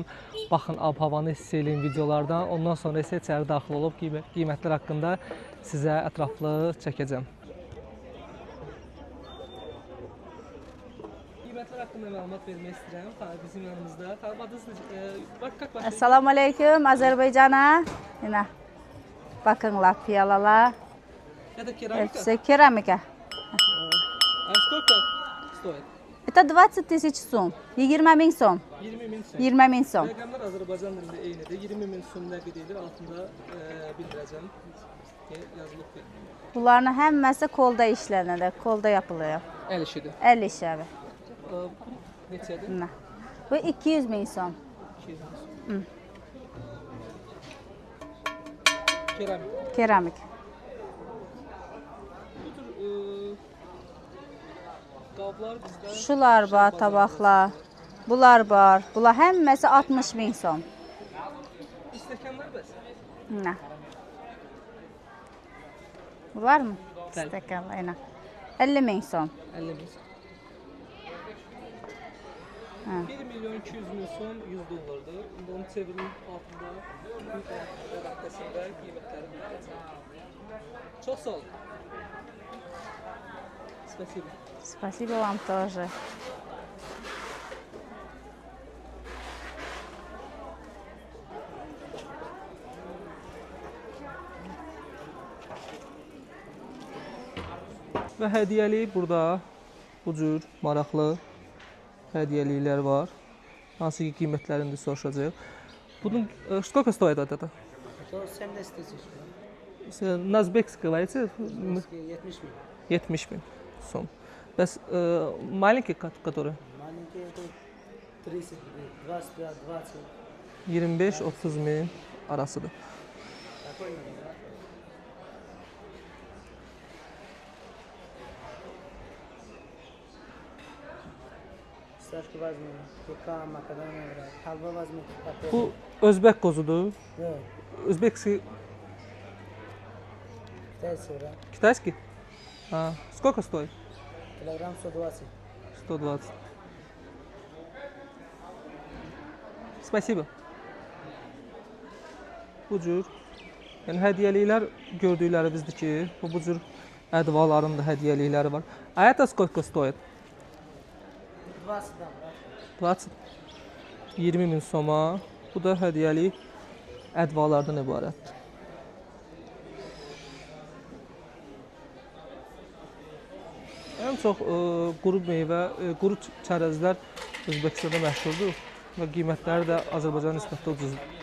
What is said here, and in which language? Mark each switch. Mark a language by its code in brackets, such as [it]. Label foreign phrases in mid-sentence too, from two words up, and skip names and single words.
[az] Baxın, ab-havanı hiss eləyin videolardan. Ondan sonra isə içəri daxil olub qiymətlər haqqında sizə ətraflı çəkəcəm. Qiymətlər haqqında məlumat vermək istəyirəm. Bizim yanımızda. [ar] السلام عليكم Azerbaycan'a. [az] Yine bakınlar piyalalar. [ru] Это керамика? Все керамика. А сколько стоит? Это 20 тысяч сум. 20 bin сом. [az] 20 min sum. [uz] 20 bin сом. [az] Rəqəmlər Azərbaycan dilində eynidir. 20 min sum nə qədərdir altında bildirəcəm. Yazılıb. Bunların həmməsi kolda işlənir, [tr] kolda yapılıyor. [az] Əl işidir. [tr] El işi abi. [az] Neçədir? [uz] Bu 200 bin som. [az] 200 min sum. Keramik. Keramik. Bu tür qablar bizdə Şular var, tabaqlar. Bunlar var. Bunlar həmməsi 60 bin som. stəkanlar bəs. Var mı? Bəli. Stəkan, aynen. 50 min son. 50 min. 1 milyon 200 min son 100 dollardır. İndi onu çevirin altında rəqtəsində qiymətləri bildirəcəm. Çox sağ olun. [ru] Спасибо. Спасибо вам тоже. [az] Və hədiyyəlik burada bu cür maraqlı hədiyyəliklər var. Hansı ki qiymətlərini də soruşacağıq. [ru] Bunun сколько стоит вот это? 170 тысяч. На узбекский говорите? 70 мин. [az] 70 bin son. Bəs [ru] маленький который? Маленький это 30, 25, 20. [az] 25-30 min arasıdır. [ru] Такой надо, да? Fistашка возьму, пекан, макадамия, халва возьму. [az] Bu Özbək qozudur. Yok, [ru] Özbekский, китайский, да? китайский? Сколько стоит? Килограмм 120. 120. Спасибо. [az] Bu cür. Yəni hədiyyəliklər gördüklərimizdir ki, bu cür ədvaların da hədiyyəlikləri var. [ru] А это сколько стоит? 20, да, брат. [az] 20. 20 min soma. Bu da hədiyyəlik ədvalardan ibarətdir. Ən çox quru meyvə, quru çərəzlər Özbəkistanda məşhurdur və qiymətləri də Azərbaycana nisbətdə ucuzdur.